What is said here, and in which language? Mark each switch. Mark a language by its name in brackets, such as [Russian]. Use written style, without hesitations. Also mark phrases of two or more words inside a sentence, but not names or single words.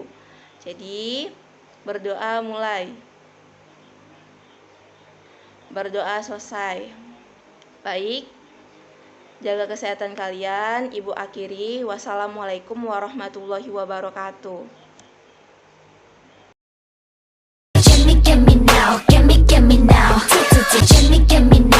[Indonesian] Jadi, berdoa mulai. Berdoa selesai. Baik. Jaga kesehatan kalian. Ibu akhiri. [Arabic] والسلام عليكم ورحمة الله وبركاته. [English] Get me now, get me now. Get me